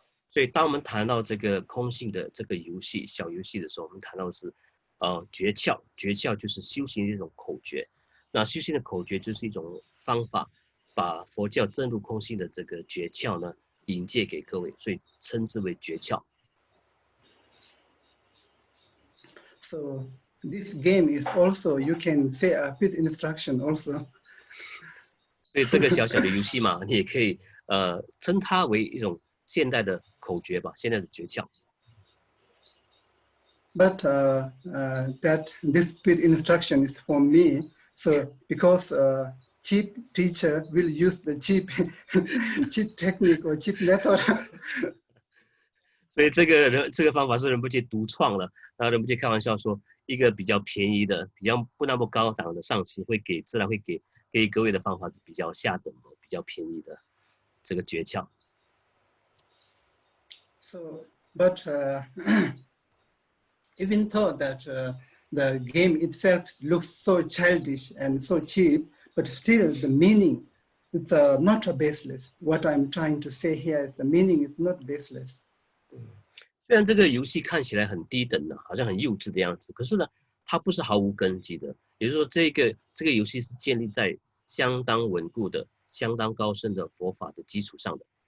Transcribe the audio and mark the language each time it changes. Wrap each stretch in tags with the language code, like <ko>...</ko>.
<zh>所以，当我们谈到这个空性的这个游戏小游戏的时候，我们谈到的是诀窍，诀窍就是修行的一种口诀。那修行的口诀就是一种方法，把佛教证入空性的这个诀窍呢引介给各位，所以称之为诀窍。</zh> <en>So this game is also, you can say a pit instruction also.</en> <zh>所以这个小小的游戏嘛，你也可以称它为一种现代的口诀吧，现代的诀窍。</zh> <en>But that this pit instruction is for me. So because cheap teacher will use the cheap technique or cheap method.</en> <zh>所以这个方法是仁波切独创了。然后仁波切开玩笑说，一个比较便宜的、比较不那么高档的上师自然会给各位的方法是比较下等的、比较便宜的这个诀窍。</zh> <en>So, but even though that the game itself looks so childish and so cheap, but still the meaning is not baseless. What I'm trying to say here is the meaning is not baseless.</en> <zh>虽然这个游戏看起来很低等的，好像很幼稚的样子，可是呢，它不是毫无根基的。也就是说，这个游戏是建立在相当稳固的、相当高深的佛法的基础上的。</zh>